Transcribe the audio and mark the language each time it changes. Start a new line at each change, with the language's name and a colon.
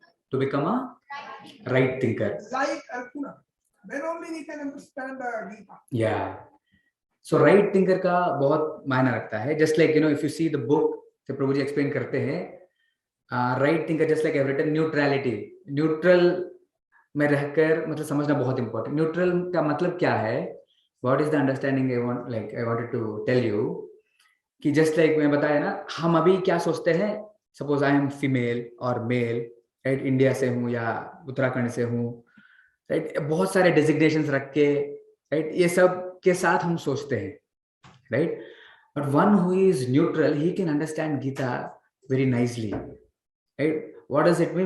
English: To become a right thinker. Like Arjuna. Then only we can understand the Gita. Yeah.
Hindi: So right thinker का बहुत मायना रखता है.
English: Just like if you see the book,
Hindi: जो प्रभु जी explain करते हैं,
English: right thinker just like I've written neutrality.
Hindi: Neutral में रहकर मतलब समझना बहुत important. Neutral का मतलब क्या है?
English: What is the understanding I wanted to tell you?
Hindi: कि जस्ट लाइक मैं बताया ना, हम अभी क्या सोचते हैं,
English: suppose I am female
Hindi: और मेल, राइट? इंडिया से हूँ या उत्तराखंड से हूँ, राइट? बहुत सारे डेजिग्नेशंस रख के, राइट? ये सब के साथ हम सोचते हैं, right?
English: But one who is neutral, he can understand Gita very nicely, right? What does it mean?